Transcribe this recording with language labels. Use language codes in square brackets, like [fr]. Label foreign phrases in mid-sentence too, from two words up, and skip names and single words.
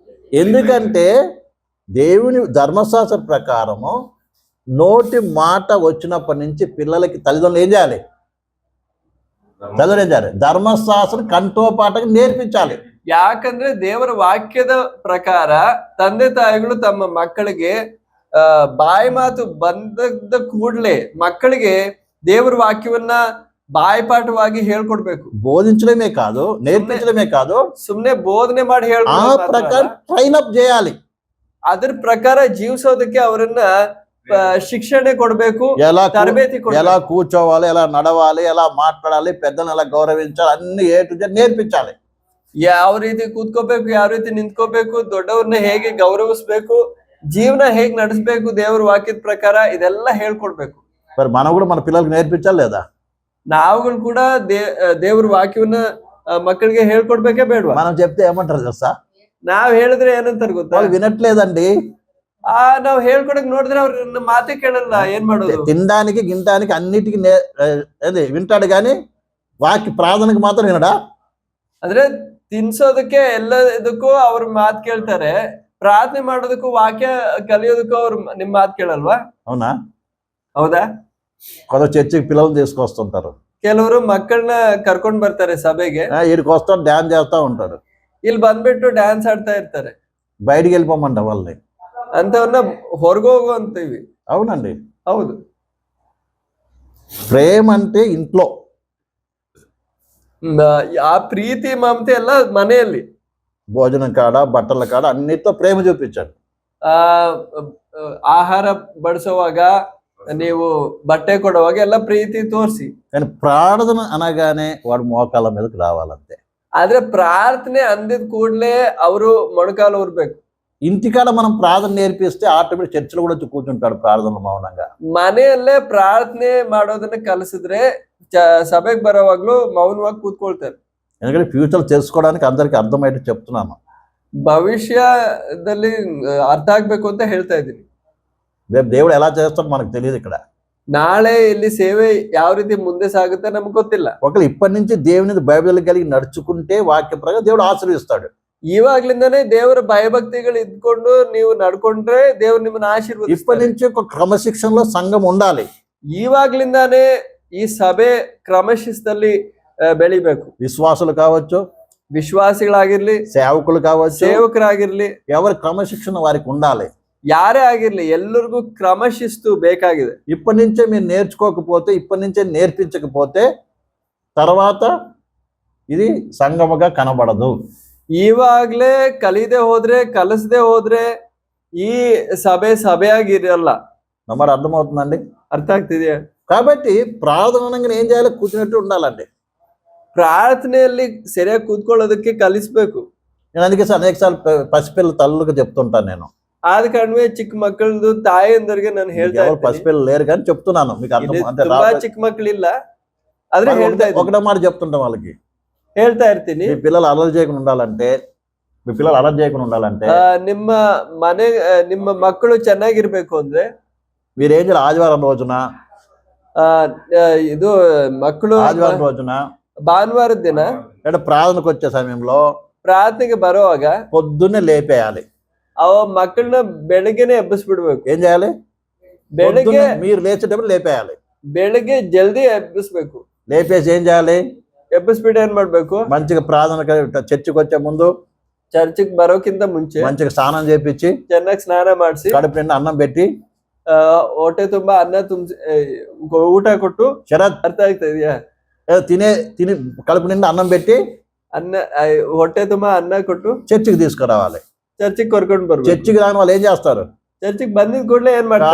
[te] ఎందుకంటే దేవుని ధర్మశాస్త్ర ప్రకారము నోటి మాట వచ్చినప్పటి నుంచి పిల్లలకి తల్లిదండ్రులు ఏం చేయాలి? తల్లిదండ్రులు ఏం చేయాలి? [kn] ಧರ್ಮಶಾಸ್ತ್ರ ಕಂಠೋಪಾಠಕ್ಕೆ ನೇರ್ಪಿಂಚಾలి. ಯಾಕಂದ್ರೆ ದೇವರ ವಾಕ್ಯದ ಪ್ರಕಾರ ತಂದೆ ತಾಯಿಗಳು ತಮ್ಮ ಮಕ್ಕಳಿಗೆ ಬಾಯಿ ಮಾತು ಬಂದದ ಕೂಡಲೇ ಮಕ್ಕಳಿಗೆ ದೇವರ ವಾಕ್ಯವನ್ನ ಬಾಯಿಪಾಠವಾಗಿ ಹೇಳ್ಕೊಡ್ಬೇಕು. [te] బోధించడమే కాదు, నేర్పించడమే కాదు, [kn] ಸುಮ್ನೆ ಬೋಧನೆ ಮಾಡಿ [te] ఆ ప్రకారం [en] train up [te] చేయాలి. [kn] ಅದ್ರ ಪ್ರಕಾರ ಜೀವಿಸೋದಕ್ಕೆ ಅವರನ್ನ ಶಿಕ್ಷಣೆ ಕೊಡ್ಬೇಕು, ತರಬೇತಿ ಕೊಡ್ಬೇಕು. [te] ఎలా కూర్చోవాలి, ఎలా నడవాలి, ఎలా మాట్లాడాలి, పెద్దలను ఎలా గౌరవించాలి, అన్ని [en] A to Z [te] నేర్పించాలి. [kn] ಯಾವ ರೀತಿ ಕೂತ್ಕೋಬೇಕು, ಯಾವ ರೀತಿ ನಿಂತ್ಕೋಬೇಕು, ದೊಡ್ಡವ್ರನ್ನ ಹೇಗೆ ಗೌರವಿಸ್ಬೇಕು, ಜೀವನ ಹೇಗ್ ನಡೆಸಬೇಕು ದೇವ್ರ ವಾಕ್ಯದ ಪ್ರಕಾರ ಇದೆಲ್ಲ ಹೇಳ್ಕೊಡ್ಬೇಕು. [te] మరి మనం కూడా మన పిల్లలకు నేర్పించాలి లేదా? [kn] ನಾವುಗಳು ಕೂಡ ದೇವ್ರ ವಾಕ್ಯವನ್ನ ಮಕ್ಕಳಿಗೆ ಹೇಳ್ಕೊಡ್ಬೇಕೇ ಬೇಡವಾ? [te] మనం చెప్తే ఏమంటారు తెలుసా? [kn] ನಾವ್ ಹೇಳಿದ್ರೆ ಏನಂತಾರ ಗೊತ್ತಾ? [te] వాళ్ళు వినట్లేదండి. [kn] ನಾವ್ ಹೇಳ್ಕೊಡಕ್ ನೋಡಿದ್ರೆ ಅವ್ರ ಮಾತೆ ಕೇಳಲ್ಲ. ಏನ್ ಮಾಡೋದು? [te] తినడానికి గింటానికి అన్నిటికీ వింటాడు కానీ వాక్య ప్రార్థనకు మాత్రం వినడా? [kn] ಅಂದ್ರೆ ತಿನ್ಸೋದಕ್ಕೆ ಎಲ್ಲದಕ್ಕೂ ಅವ್ರ ಮಾತು ಕೇಳ್ತಾರೆ, ಪ್ರಾರ್ಥನೆ ಮಾಡೋದಕ್ಕೂ ವಾಕ್ಯ ಕಲಿಯೋದಕ್ಕೂ ಅವ್ರ ನಿಮ್ ಮಾತು ಕೇಳಲ್ವಾ? [te] అవునా? [kn] ಹೌದಾ? [te] కొంత చర్చికి పిల్లలు తీసుకొస్తుంటారు, [kn] ಕೆಲವರು ಮಕ್ಕಳನ್ನ ಕರ್ಕೊಂಡ್ ಬರ್ತಾರೆ ಸಭೆಗೆ. [te] వీడికి వస్తాడు, డ్యాన్స్ చేస్తా ఉంటాడు, [kn] ಇಲ್ಲಿ ಬಂದ್ಬಿಟ್ಟು ಡ್ಯಾನ್ಸ್ ಆಡ್ತಾ ಇರ್ತಾರೆ. [te] బయటికి వెళ్ళిపోమంట వాళ్ళని, [kn] ಅಂತವನ್ನ ಹೊರಗೋಗು ಅಂತೀವಿ. [te] అవునండి. [kn] ಹೌದು. [te] ప్రేమ అంటే ఇంట్లో, [kn] ಆ ಪ್ರೀತಿ ಮಮತೆ ಎಲ್ಲ ಮನೆಯಲ್ಲಿ, [te] భోజనం కాడ, బట్టల కాడ అన్నిటితో ప్రేమ చూపించాడు. [kn] ಆಹಾರ ಬಡಿಸುವಾಗ, ನೀವು ಬಟ್ಟೆ ಕೊಡುವಾಗ ಎಲ್ಲ ಪ್ರೀತಿ ತೋರಿಸಿ. [te] కానీ ప్రార్థన అనగానే వాడు మోకాళ్ళ మీదకి రావాలంతే. [kn] ಆದ್ರೆ ಪ್ರಾರ್ಥನೆ ಅಂದಿದ್ ಕೂಡ್ಲೆ ಅವರು ಮೊಣಕಾಲು ಊರ್ಬೇಕು. [te] ఇంటికాడ మనం ప్రార్థన నేర్పిస్తే ఆటోమేటిక్ చర్చిలో కూడా వచ్చి కూర్చుంటాడు ప్రార్థన మౌనంగా. [kn] ಮನೆಯಲ್ಲೇ ಪ್ರಾರ್ಥನೆ ಮಾಡೋದನ್ನ ಕಲಿಸಿದ್ರೆ ಸಭೆಗೆ ಬರೋವಾಗ್ಲೂ ಮೌನವಾಗಿ ಕೂತ್ಕೊಳ್ತಾರೆ. [te] ఎందుకంటే ఫ్యూచర్ తెలుసుకోవడానికి అందరికి అర్థమయ్యేట్టు చెప్తున్నాను. [kn] ಭವಿಷ್ಯದಲ್ಲಿ ಅರ್ಥ ಆಗ್ಬೇಕು ಅಂತ ಹೇಳ್ತಾ ಇದ್ದೀನಿ. [te] రేపు దేవుడు ఎలా చేస్తాడో మనకు తెలియదు. ఇక్కడ [kn] ನಾಳೆ ಇಲ್ಲಿ ಸೇವೆ ಯಾವ ರೀತಿ ಮುಂದೆ ಸಾಗುತ್ತೆ ನಮ್ಗೆ ಗೊತ್ತಿಲ್ಲ. [te] ఒకవేళ ఇప్పటి నుంచి దేవుని బైబిల్ కలిగి నడుచుకుంటే వాక్య ప్రకారం దేవుడు ఆశీర్వదిస్తాడు. [kn] ಇವಾಗ್ಲಿಂದಾನೇ ದೇವರ ಭಯಭಕ್ತಿಗಳು ಇದ್ಕೊಂಡು ನೀವು ನಡ್ಕೊಂಡ್ರೆ ದೇವ್ರು ನಿಮ್ಮನ್ನ ಆಶೀರ್ವದಿಸ್ತಾನೆ. [te] ఇప్పటి నుంచి ఒక క్రమశిక్షణలో సంఘం ఉండాలి. [kn] ಇವಾಗ್ಲಿಂದಾನೇ ಈ ಸಭೆ ಕ್ರಮಶಿಸ್ತಲ್ಲಿ ಬೆಳಿಬೇಕು. [te] విశ్వాసులు కావచ్చు, [kn] ವಿಶ್ವಾಸಿಗಳಾಗಿರ್ಲಿ, [te] సేవకులు కావచ్చు, [kn] ಸೇವಕರಾಗಿರ್ಲಿ, [te] ఎవరి క్రమశిక్షణ వారికి ఉండాలి. [kn] ಯಾರೇ ಆಗಿರ್ಲಿ ಎಲ್ಲರಿಗೂ ಕ್ರಮಶಿಸ್ತು ಬೇಕಾಗಿದೆ. [te] ఇప్పటి నుంచే మీరు నేర్చుకోకపోతే, ఇప్పటి నుంచే నేర్పించకపోతే తర్వాత ఇది సంఘముగా కనబడదు. [kn] ಇವಾಗ್ಲೇ ಕಲಿದೆ ಹೋದ್ರೆ, ಕಲಿಸದೆ ಹೋದ್ರೆ ಈ ಸಭೆಯಾಗಿರಲ್ಲ. [te] నమ్మరు అర్థమవుతుందండి? [kn] ಅರ್ಥ ಆಗ್ತಿದೆಯಾ? [te] కాబట్టి ప్రార్థనగా ఏం చేయాలి? కూర్చున్నట్టు ఉండాలండి. [kn] ಪ್ರಾರ್ಥನೆಯಲ್ಲಿ ಸರಿಯಾಗಿ ಕೂತ್ಕೊಳ್ಳೋದಕ್ಕೆ ಕಲಿಸ್ಬೇಕು. [te] నేను అందుకే అనేక సార్లు పసిపిల్లల తల్లులకు చెప్తుంటాను. నేను [kn] ಆದ ಕಾರಣವೇ ಚಿಕ್ಕ ಮಕ್ಕಳದು ತಾಯಿಯಂದರಿಗೆ ನಾನು ಹೇಳ್ತಾ ಇದ್ದೀನಿ. [te] పసిపిల్లలు లేరు కానీ చెప్తున్నాను మీకు అర్థం. అంటే [kn] ತುಂಬಾ ಚಿಕ್ಕ ಮಕ್ಕಳಿಲ್ಲ, ಆದ್ರೆ ಹೇಳ್ತಾ ಇದ್ದೀನಿ. [te] ఒకటే మాట చెప్తుంటాం వాళ్ళకి, [kn] ಹೇಳ್ತಾ ಇರ್ತೀನಿ. [te] మీ పిల్లలు అలర్జీ చేయకుండా ఉండాలంటే, మీ పిల్లలు అలర్జీ చేయకుండా ఉండాలంటే, [kn] ನಿಮ್ಮ ಮಕ್ಕಳು ಚೆನ್ನಾಗಿರ್ಬೇಕು ಅಂದ್ರೆ [te] మీరేం చేయాలి? ఆదివారం రోజున, [kn] ಇದು ಮಕ್ಕಳು [te] ఆదివారం రోజున [kn] ಭಾನುವಾರದ ದಿನ [te] అంటే ప్రార్థనకు వచ్చే సమయంలో [kn] ಪ್ರಾರ್ಥನೆಗೆ ಬರುವಾಗ [te] పొద్దున్నే లేపేయాలి. [kn] ಅವ ಮಕ್ಕಳನ್ನ ಬೆಳಗ್ಗೆನೆ ಎಬ್ಬಿಸ್ಬಿಡ್ಬೇಕು. [te] ఏం చేయాలి? [kn] ಬೆಳಗ್ಗೆ [te] మీరు లేచేటప్పుడు లేపేయాలి. [kn] ಬೆಳಗ್ಗೆ ಜಲ್ದಿ ಎಬ್ಬಿಸ್ಬೇಕು. [te] లేపేసి ఏం చేయాలి? [kn] ಎಬ್ಬಿಸ್ಬಿಟ್ಟು ಏನ್ ಮಾಡ್ಬೇಕು? [te] మంచిగా ప్రార్థన చర్చికి వచ్చే ముందు, [kn] ಚರ್ಚಿಗೆ ಬರೋಕ್ಕಿಂತ ಮುಂಚೆ [te] మంచిగా స్నానం చేపించి, [kn] ಚೆನ್ನಾಗಿ ಸ್ನಾನ ಮಾಡಿಸಿ, [te] కడుపు నిండా అన్నం పెట్టి, [kn] ಹೊಟ್ಟೆ ತುಂಬಾ ಅನ್ನ ತುಂಬಿಸಿ ಊಟ ಕೊಟ್ಟು. ಶರತ್ ಅರ್ಥ ಆಗ್ತಾ ಇದೆಯಾ? [te] తిని కడుపు నిండా అన్నం పెట్టి, [kn] ಅನ್ನ ಹೊಟ್ಟೆ ತುಂಬಾ ಅನ್ನ ಕೊಟ್ಟು [te] చర్చికి తీసుకురావాలి. [kn] ಚರ್ಚಿಗೆ ಕರ್ಕೊಂಡು ಬರ್ಬೇಕು. [te] చర్చికి రాని వాళ్ళు ఏం చేస్తారు? [kn] ಚರ್ಚಿಗೆ ಬಂದಿದ್ ಕೂಡಲೇ ಏನ್ ಮಾಡ್ತಾರೆ?